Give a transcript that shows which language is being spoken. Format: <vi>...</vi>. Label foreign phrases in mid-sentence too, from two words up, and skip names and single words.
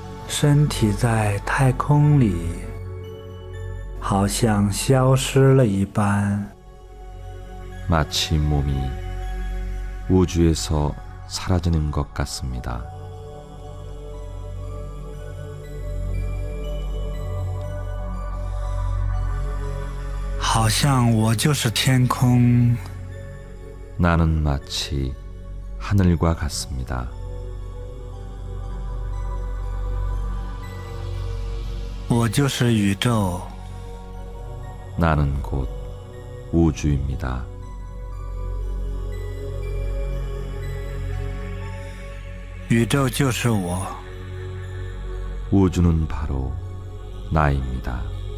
<zh>身体在太空里，好像消失了一般。</zh> <ko>마치 몸이 우주에서 사라지는 것 같습니다.</ko> <zh>好像我就是天空，</zh> <ko>나는 마치 하늘과 같습니다.</ko> <zh>我就是宇宙，</zh> <ko>나는 곧 우주입니다.</ko> <zh>宇宙就是我，</zh> <ko>우주는 바로 나입니다.</ko>